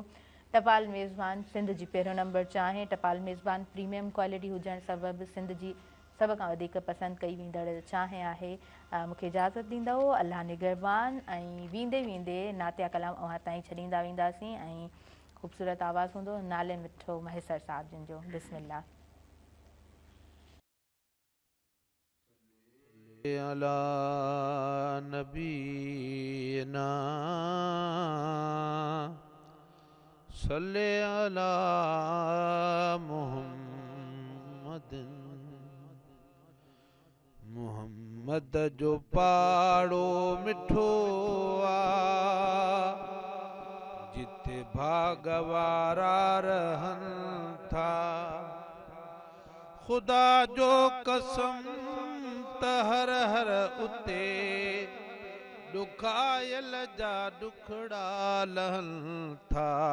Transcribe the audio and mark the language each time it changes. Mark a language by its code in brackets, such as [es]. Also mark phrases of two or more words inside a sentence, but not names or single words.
[sd] टपाल मेज़बान सिंध जी पहिरियों नंबर चाहे, टपाल मेज़बान प्रीमियम क्वालिटी हुजणु सबबि सिंध जी सभ खां वधीक पसंदि कई वेंदड़ चाहे आहे। मूंखे इजाज़त ॾींदो, अलाह निगरबान। ऐं वेंदे वेंदे नातिया कलाम अव्हां ताईं छॾींदा वेंदासीं ऐं ख़ूबसूरत आवाज़ हूंदो नाले मिठो मैसर साहिब जिन जो। बिस्मिल्लाह। [ar] على نبينا صل على محمد, [sd] मुहम्मद जो पाड़ो मिठो आ, जिते भागवारा रहन था। खुदा जो कसम त हर हर उते ॾुखायल जा ॾुखड़ा लहन था।